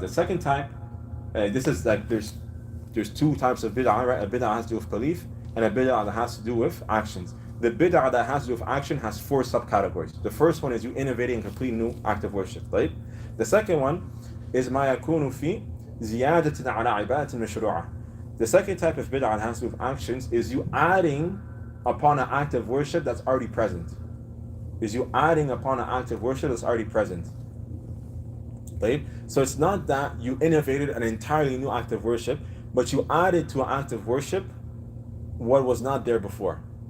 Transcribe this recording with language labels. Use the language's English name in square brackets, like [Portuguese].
[English] The second type, this is like there's two types of bid'ah, right? A bid'ah has to do with belief, and a bid'ah that has to do with actions. The bid'ah that has to do with action has 4 subcategories. The first one is you innovating a complete new act of worship, right? The second one is [Arabic] ما يكون في زيادة على عبادة مشروعة. [English] The second type of bid'ah that has to do with actions is you adding upon an act of worship that's already present. Is you adding upon an act of worship that's already present. Right? So it's not that you innovated an entirely new act of worship, but you added to an act of worship what was not there before.